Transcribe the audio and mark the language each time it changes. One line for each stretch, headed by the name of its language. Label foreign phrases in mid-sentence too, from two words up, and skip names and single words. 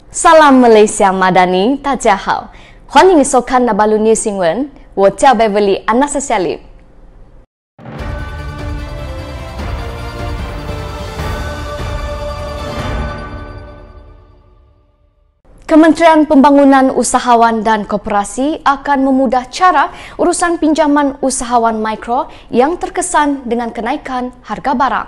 Malay: Salam Malaysia Madani,
Chinese: 大家好，欢迎收看 Nabalu News 新闻，我叫 Beverly Anastasia Lim。
Malay: Kementerian Pembangunan Usahawan dan Koperasi akan memudah cara urusan pinjaman usahawan mikro yang terkesan dengan kenaikan harga barang.